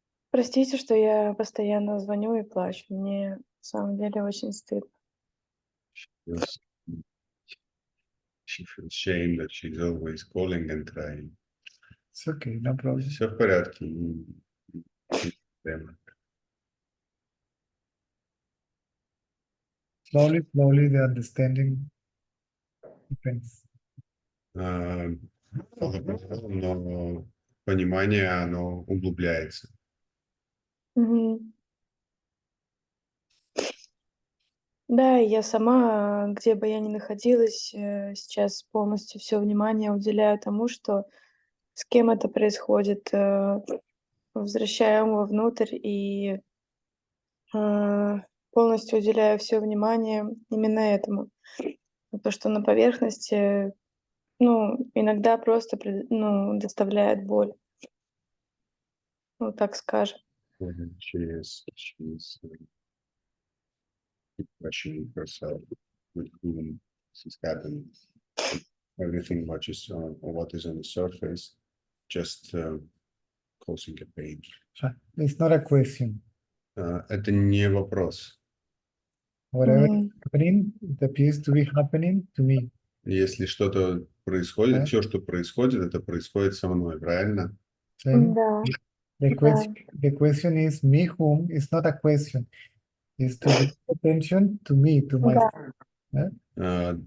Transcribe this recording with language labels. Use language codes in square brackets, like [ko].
[ru] Простите, что я постоянно звоню и плачу. Мне на самом деле очень стыдно. [en] She feels shame that she's always calling and crying. It's okay, no problem. [ru] Все в порядке. Не проблема. [en] Slowly, the understanding depends. [ru] Но понимание, оно углубляется. Мгм. Да, и я сама, где бы я ни находилась, сейчас полностью все внимание уделяю тому, что с кем это происходит, возвращаю ум вовнутрь и полностью уделяю все внимание именно этому. То, что на поверхности, иногда просто доставляет боль. Ну, так скажем. [en] She is questioning herself with whom this is happening. Everything what is on the surface just causing a pain. It's not a question. [ru] Это не вопрос. [en] Whatever is Мгм. happening, it appears to be happening to me. [ru] Если что-то происходит, Да. все, что происходит, это происходит со мной, правильно? [en] So [ru] Да. [en] the question is me whom is not a question. Is to give attention to me, to myself.